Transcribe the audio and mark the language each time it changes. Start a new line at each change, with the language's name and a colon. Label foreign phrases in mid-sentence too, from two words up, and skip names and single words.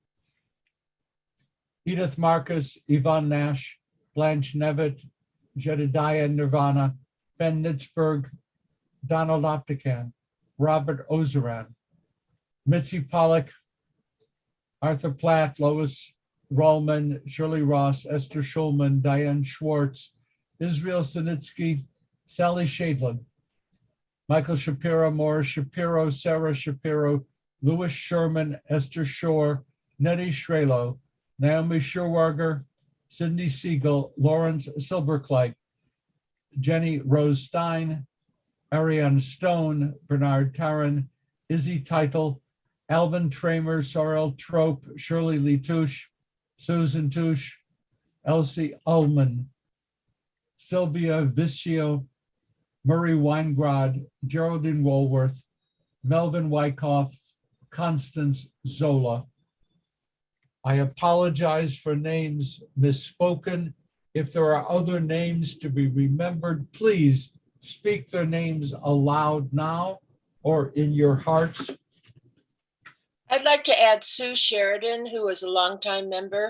English: Edith Marcus, Yvonne Nash, Blanche Nevitt, Jedediah Nirvana, Ben Nitzberg, Donald Optican, Robert Ozeran, Mitzi Pollack, Arthur Platt, Lois Rollman, Shirley Ross, Esther Schulman, Diane Schwartz, Israel Sinitsky, Sally Shadlin, Michael Shapiro, Morris Shapiro, Sarah Shapiro, Louis Sherman, Esther Shore, Nettie Shrelo, Naomi Scherwager, Cindy Siegel, Lawrence Silberkleit, Jenny Rose Stein, Ariane Stone, Bernard Taran, Izzy Title, Alvin Tramer, Sorrel Trope, Shirley Lee Touche, Susan Touche, Elsie Ullman, Sylvia Vicio, Murray Weingrod, Geraldine Woolworth, Melvin Wyckoff, Constance Zola. I apologize for names misspoken. If there are other names to be remembered, please speak their names aloud now or in your hearts. I'd like to add Sue Sheridan, who was a longtime member.